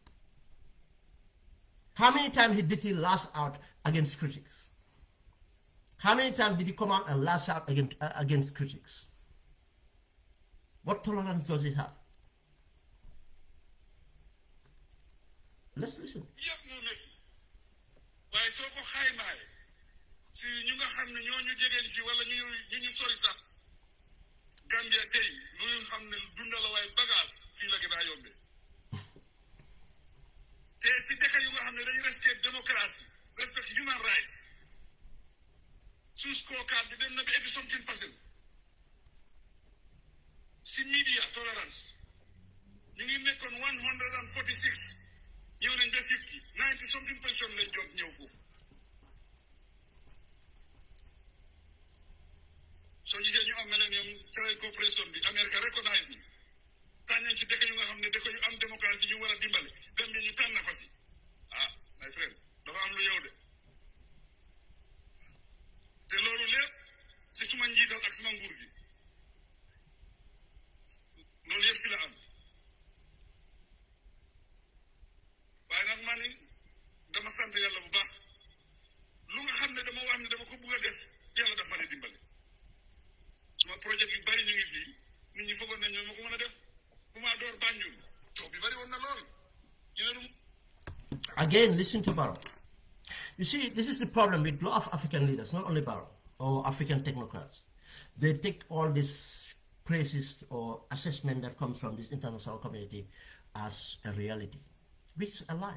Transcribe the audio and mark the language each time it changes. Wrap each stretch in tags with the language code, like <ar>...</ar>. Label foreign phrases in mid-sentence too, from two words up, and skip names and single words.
<en>How many times did he lash out against critics? How many times did he come out and lash out against critics? What tolerance does he have? Let's listen.</en> <wo>si ñu nga xam ne ñooñu jegeen fi wala ñu sori sax Gambia tey lu ñu xam ne dundal waaye bagage fii la gën a yombee te si dëkk yu nga xam ne dañu</wo> <fr>respect démocratie</fr> <en>respect human rights</en> <wo>suñ scorecard bi dem na bi 80% si</wo> <en>media tolerance</en> <wo>ñu ngi nekkoon 146 ñëw nañ ba 90% lañ jot ñëw foofu soo gisee ñu am</wo> <en>millennium trade cooperation</en> <wo>bi America recognize ni tànnañ ci dëkk yu nga xam ne dëkk yu am démocratie ñu war a dimbale Gambie ñu tànn ko si</wo> <en>my friend</en> <wo>dafa am lu yow de te loolu lépp si suma njiital ak suma nguur gi loolu yëpp si la am waaye nag man dama sant yàlla bu baax lu nga xam ne dama wax ne dama ko bugg a def yàlla daf ma ne dimbale suma projet yu bari ñu ngi fii nit ñi foogoon nañ ñoo ma ko mën a def bu ma door Banjul taw bi bari woon na lool</wo> <en>Again, listen to Barrow. You see, this is the problem with a lot of African leaders, not only Barrow, or African technocrats. They take all these praises or assessment that comes from this international community as a reality, which is a lie.</en>